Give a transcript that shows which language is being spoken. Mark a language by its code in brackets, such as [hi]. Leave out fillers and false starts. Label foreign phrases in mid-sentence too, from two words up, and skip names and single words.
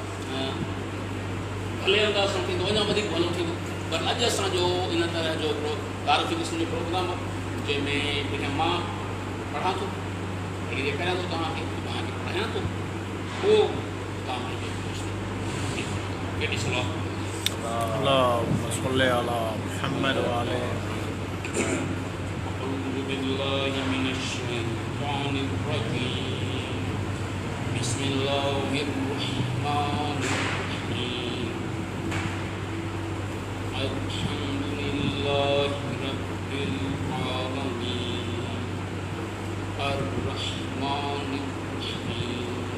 [sd] भले अंदाज़ सां थींदो अञा वधीक भलो थींदो पर अॼु असांजो इन तरह जो तारीफ़ी क़िस्म जो प्रोग्राम आहे जंहिंमें जेके मां पढ़ां थो अहिड़ी ॾेखारियां थो तव्हांखे पढ़ायां थो पोइ तव्हां केॾी सलाह [ar] اللهم صل على محمد وعلى أعوذ بالله من الشيطان الرجيم بسم الله الرحمن الرحيم الحمد لله رب العالمين الرحمن الرحيم